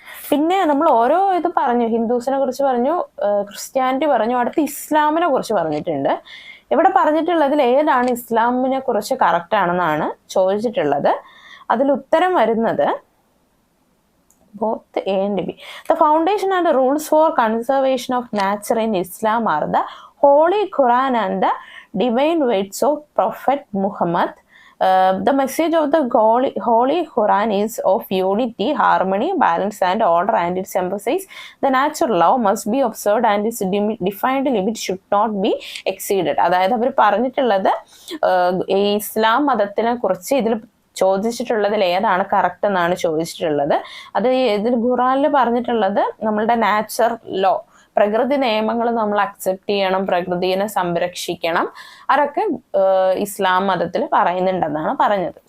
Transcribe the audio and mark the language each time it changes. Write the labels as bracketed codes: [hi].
[ml] പിന്നെ നമ്മൾ ഓരോ ഇത് പറഞ്ഞു. ഹിന്ദുസിനെ കുറിച്ച് പറഞ്ഞു, ക്രിസ്ത്യാനിറ്റി പറഞ്ഞു, അടുത്ത് ഇസ്ലാമിനെ കുറിച്ച് പറഞ്ഞിട്ടുണ്ട്. ഇവിടെ പറഞ്ഞിട്ടുള്ളതിൽ ഏതാണ് ഇസ്ലാമിനെ കുറിച്ച് കറക്റ്റ് ആണെന്നാണ് ചോദിച്ചിട്ടുള്ളത്. അതിൽ ഉത്തരം വരുന്നത് [en] both A and B. The foundation and the rules for conservation of nature in Islam are the Holy Quran and the divine words of Prophet Muhammad. The message of the Holy Quran is of unity, harmony, balance and order, and its emphasis the natural law must be observed and its defined limit should not be exceeded. [ml] അതായത് അവർ പറഞ്ഞിട്ടുള്ളത് ഇസ്ലാം മതത്തിനെ കുറിച്ച് ഇതിൽ ചോദിച്ചിട്ടുള്ളതിൽ ഏതാണ് correct എന്നാണ് ചോദിച്ചിട്ടുള്ളത്. അത് ഇതിൽ ഖുറാനിൽ പറഞ്ഞിട്ടുള്ളത് നമ്മളുടെ നാച്ചർ ലോ, പ്രകൃതി നിയമങ്ങൾ നമ്മൾ അക്സെപ്റ്റ് ചെയ്യണം, പ്രകൃതിയെ സംരക്ഷിക്കണം, അതൊക്കെ ഇസ്ലാം മതത്തിൽ പറയുന്നുണ്ടെന്നാണ് പറഞ്ഞത്.